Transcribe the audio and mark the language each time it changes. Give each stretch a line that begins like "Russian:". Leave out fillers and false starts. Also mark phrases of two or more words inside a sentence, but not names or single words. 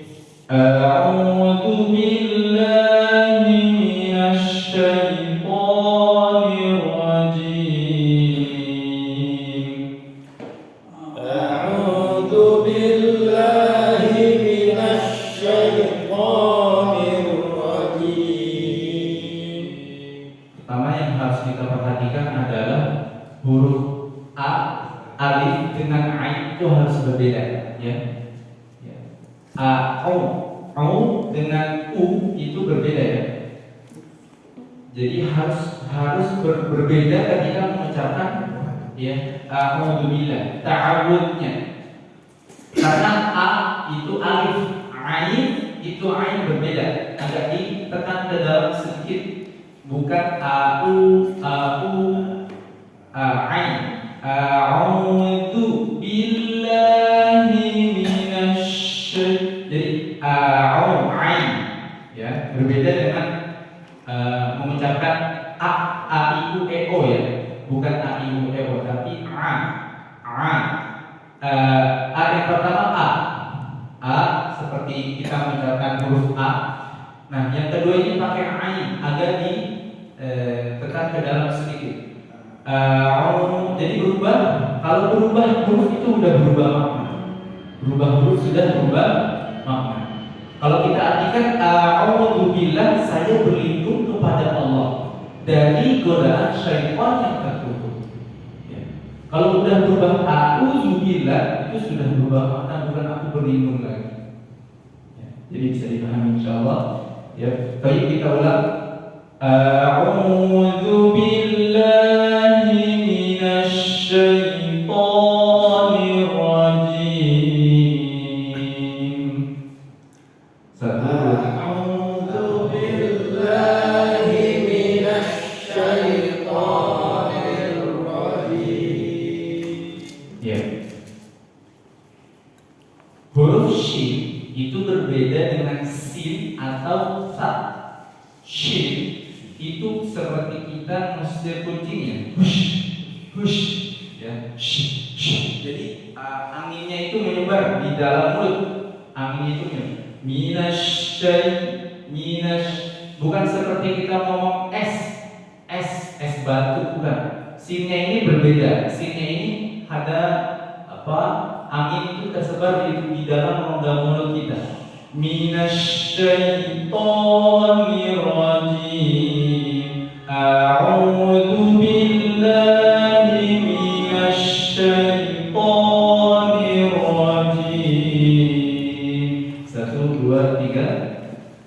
Arabic: أعوذ بالله من الشيطان الرجيم. أعوذ بالله من الشيطان الرجيم.
Indonesian: Pertama yang harus kita perhatikan adalah huruf A, alif dengan ain itu harus berbeda, ya. A, au dengan u itu berbeda, ya. Jadi harus berbeda ketika mengucapkan ya a'udzubillah, ta'awudnya. Karena A itu alif, ain itu ain berbeda, agak ditekan ke dalam sedikit, bukan ain.
Arabic: أعوذ بالله من,
Indonesian: jadi ain ya, berbeda dengan mengucapkan a i u e o, ya, bukan a i u e o, tapi a yang pertama a seperti kita mengucapkan huruf a. Nah, yang kedua ini pakai ain, agak ditekan ke dalam sedikit. Jadi berubah. Kalau berubah huruf itu sudah berubah makna. Berubah huruf sudah berubah makna. Kalau kita artikan a'udzubillah, saya berlindung kepada Allah dari godaan syaitan yang terkutuk. Ya. Kalau sudah berubah a'udzubillah, itu sudah berubah makna, bukan aku berlindung lagi. Ya. Jadi bisa dipahami insyaallah. Ya, baik, kita ulang.
Arabic: أعوذ بالله من الشيطان الرجيم. أعوذ بالله من الشيطان الرجيم.
Indonesian: Ya. berbeda dengan sin atau ta. Shin itu seperti kita ngusir kucingnya, hush, hush, ya, shh, shh. Jadi anginnya itu menyebar di dalam mulut. Anginnya itu minas, bukan seperti kita ngomong es batu, bukan. Sinnya ini berbeda. Sinnya ini ada angin itu tersebar di dalam rongga mulut kita.
Arabic: من الشيطان الرجيم. أعوذ بالله من الشيطان الرجيم.
Indonesian: 1, 2, 3.